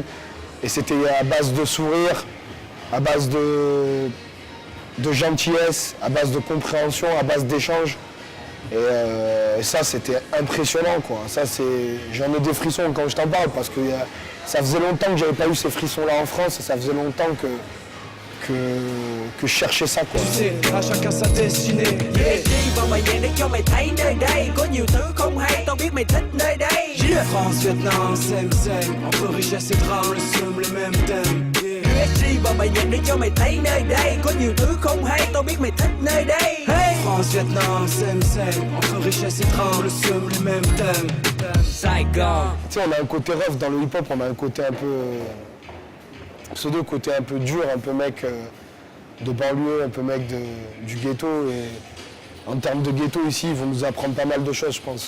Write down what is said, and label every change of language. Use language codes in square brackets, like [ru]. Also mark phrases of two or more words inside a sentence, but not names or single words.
[fr] Et c'était à base de sourire, à base de gentillesse, à base de compréhension, à base d'échange. Et ça, c'était impressionnant, quoi. Ça, j'en ai des frissons quand je t'en parle, parce que ça faisait longtemps que j'avais pas eu ces frissons-là en France, et ça faisait longtemps que je cherchais ça, quoi. Tu sais, à chacun sa destinée. [vi] Đi vào mày nhẹ để cho mày thấy nơi đây có nhiều thứ không hay, tao biết mày thích nơi đây. [fr] France, Vietnam, Sem, entre richesse et drame, le seum, les mêmes thèmes. [vi] Đi vào mày nhẹ để cho mày thấy nơi đây có nhiều thứ không hay, tao biết mày thích nơi đây. [fr] France, Vietnam, Sem, entre richesse et drame, le seum, les mêmes thèmes. Saigon. Tu sais, on a un côté rough dans le hip-hop, on a un côté un peu pseudo, côté un peu dur, un peu mec de banlieue, un peu mec du ghetto. Et en termes de ghetto ici, ils vont nous apprendre pas mal de choses, je pense.